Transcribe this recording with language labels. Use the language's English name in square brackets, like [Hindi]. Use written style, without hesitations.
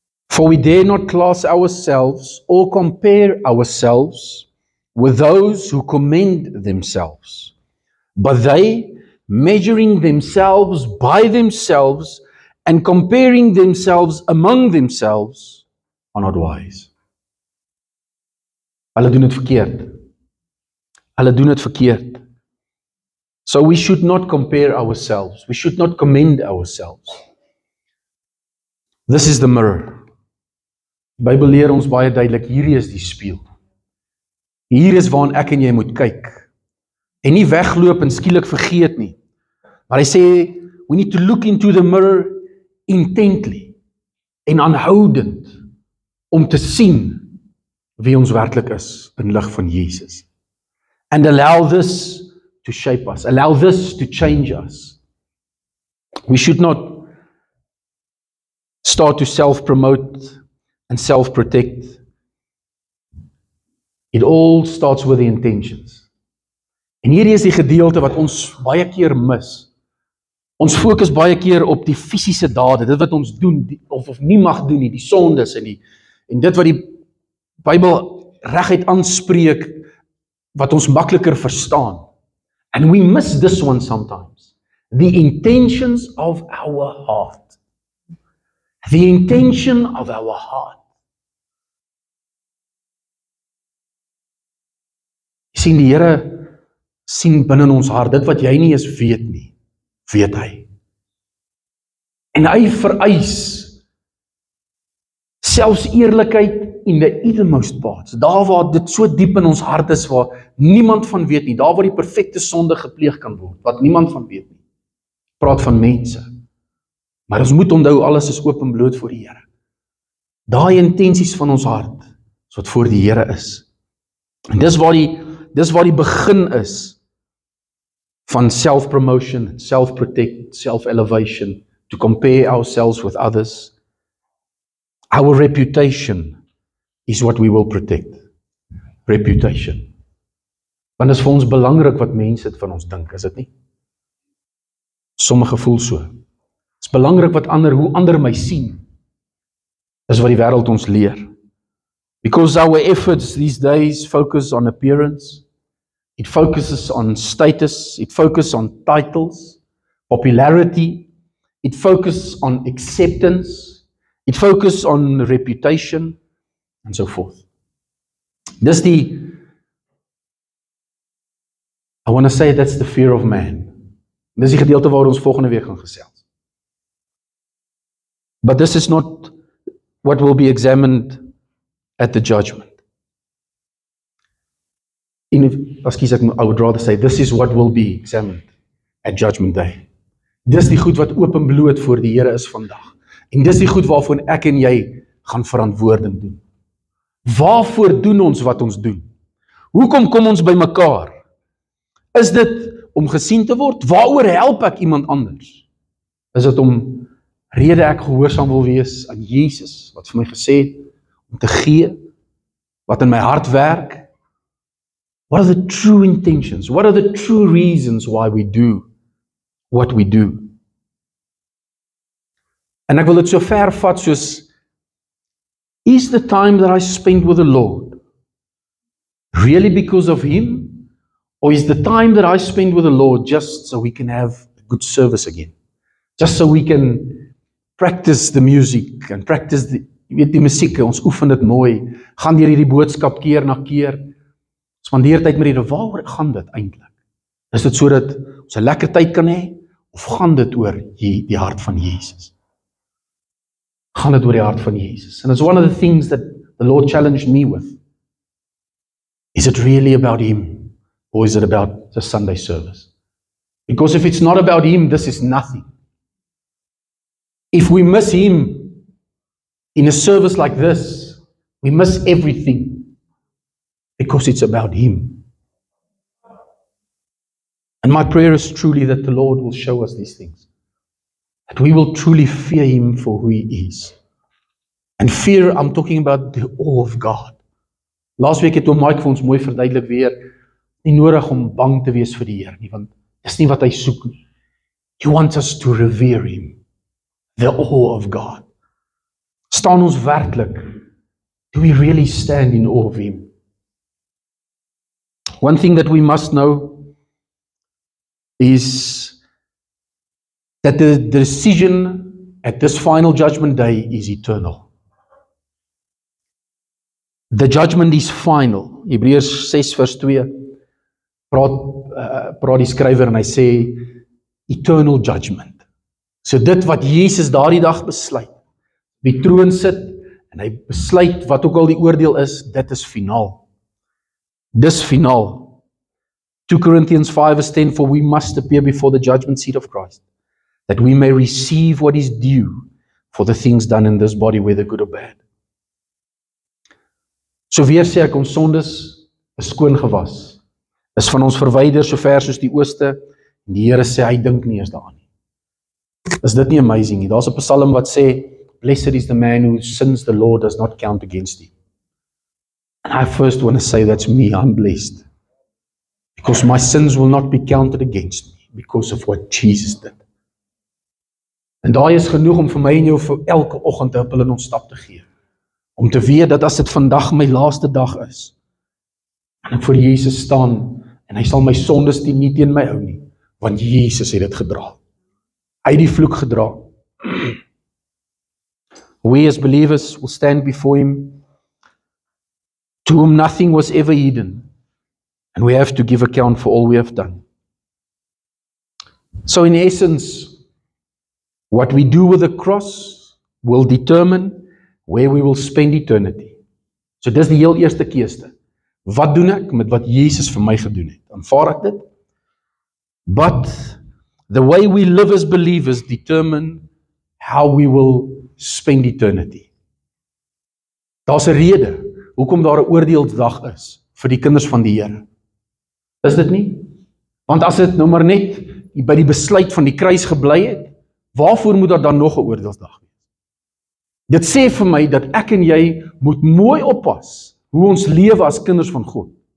[English] For we dare not class ourselves or compare ourselves with those who commend themselves, but they, measuring themselves by themselves and comparing themselves among themselves, are not wise. [Afrikaans] Hulle doen dit verkeerd. Hulle doen dit verkeerd. [English] So we should not compare ourselves. We should not commend ourselves. This is the mirror. [Afrikaans] Die Bybel leer ons baie duidelik, hierdie is die spieël. Hier is waarna ek en jy moet kyk. En nie wegloop en skielik vergeet nie. Maar hy sê, [English] we need to look into the mirror intently [Afrikaans] en aanhoudend om te sien wie ons werklik is in lig van Jesus. [English] And allow this to shape us. Allow this to change us. We should not start to self-promote and self-protect It all starts with the intentions. [Afrikaans] En hierdie is die gedeelte wat ons baie keer mis. Ons fokus baie keer op die fisiese dade, dit wat ons doen, of nie mag doen nie, die sondes en dit wat die Bybel reguit aanspreek, wat ons makliker verstaan. [English] And we miss this one sometimes. The intentions of our heart. The intention of our heart. [Afrikaans] Jy sien, die Here sien binne ons hart, dit wat jy nie eens weet nie, weet hy. En hy vereis selfs eerlikheid in [English] the innermost parts, [Afrikaans] daar waar dit so diep in ons hart is, waar niemand van weet nie, daar waar die perfekte sonde gepleeg kan word, wat niemand van weet nie. Praat van mense. Maar ons moet onthou, alles is oop en bloot voor die Here. Daai intensies van ons hart, is wat voor die Here is. En dis waar die begin is van [English] self-promotion, self-protect, self-elevation, to compare ourselves with others. Our reputation is what we will protect. [Afrikaans] Reputation. Want dit is vir ons belangrik wat mense het van ons dink, is dit nie? Sommige voel so. Dit is belangrik hoe ander my sien, is wat die wêreld ons leer. [English] Because our efforts these days focus on appearance, it focuses on status, it focuses on titles, popularity, it focuses on acceptance, it focuses on reputation, and so forth. Dis I want to say that's the fear of man. [Afrikaans] Dis die gedeelte waar ons volgende week gaan gesels. [English] But this is not what will be examined at the judgment. I would rather say this is what will be examined at judgment day. [Afrikaans] Dis die goed wat oop en bloot voor die Here is vandag. En dis die goed waarvoor ek en jy gaan verantwoording doen. Waarvoor doen ons wat ons doen? Hoekom kom ons by mekaar? Is dit om gesien te word? Waaroor help ek iemand anders? Is dit om rede ek gehoorsaam wil wees aan Jesus, wat vir my gesê het, om te gee, wat in my hart werk? [English] What are the true intentions? What are the true reasons why we do what we do? [Afrikaans] En ek wil dit so ver vat soos, [English] is the time that I spend with the Lord really because of Him? Or is the time that I spend with the Lord just so we can have a good service again? Just so we can practice the music and practice [Afrikaans] die musiek, ons oefen dit mooi, gaan deur hierdie boodskap keer na keer, spandeer tyd met die Here, waaroor gaan dit eintlik? Is dit sodat ons 'n lekker tyd kan hê, of gaan dit oor die hart van Jesus? Gaan dit oor die hart van Jesus? [English] And it's one of the things that the Lord challenged me with. Is it really about Him? Or is it about the Sunday service? Because if it's not about Him, this is nothing. If we miss Him in a service like this, we miss everything. Because it's about Him. And my prayer is truly that the Lord will show us these things. That we will truly fear Him for who He is. And fear, I'm talking about the awe of God. [Afrikaans] Laas week het Mike vir ons mooi verduidelik weer, nie nodig om bang te wees vir die Here nie, want dis nie wat hy soek nie. [English] He wants us to revere Him. The awe of God. [Afrikaans] Staan ons werklik? [English] Do we really stand in awe of Him? One thing that we must know is that the decision at this final judgment day is eternal. [Afrikaans] The judgment is final. Hebreërs 6 vers 2 praat die skrywer en hy sê [English] eternal judgment. [Afrikaans] So dit wat Jesus daardie dag besluit, die troon sit en hy besluit wat ook al die oordeel is, dit is finaal. Dis finaal. [English] 2 Corinthians 5 verse 10, for we must appear before the judgment seat of Christ, that we may receive what is due for the things done in this body, whether good or bad. [Afrikaans] So weer sê ek, ons sondes is skoon gewas, is van ons verwyder so ver soos die ooste, en die Here sê, hy dink nie eens daaraan nie. Is dit nie amazing nie? Daar's 'n Psalm wat sê, [English] blessed is the man whose sins the Lord does not count against him. And I first want to say that's me, I'm blessed. Because my sins will not be counted against me because of what Jesus did. [Afrikaans] En daai is genoeg om vir my en jou vir elke oggend 'n huppel in ons stap te gee. Om te weet dat as dit vandag my laaste dag is, en ek voor Jesus staan, en hy sal my sondes nie teen my hou nie, want Jesus het dit gedra. Hy het die vloek gedra. [English] We as believers will stand before him, to whom nothing was ever hidden, and we have to give account for all we have done. So in essence, what we do with the cross will determine where we will spend eternity. [Afrikaans] So dis die heel eerste keuse. Wat doen ek met wat Jesus vir my gedoen het? Aanvaar ek dit? [English] But the way we live as believers determine how we will spend eternity. [Afrikaans] Daar's 'n rede hoekom daar 'n oordeelsdag is vir die kinders van die Here. Is dit nie? Want as dit nou maar net by die besluit van die kruis gebly het, waarvoor moet daar dan nog 'n oordeelsdag wees? Dit sê vir my dat ek en jy moet mooi oppas hoe ons lewe as kinders van God.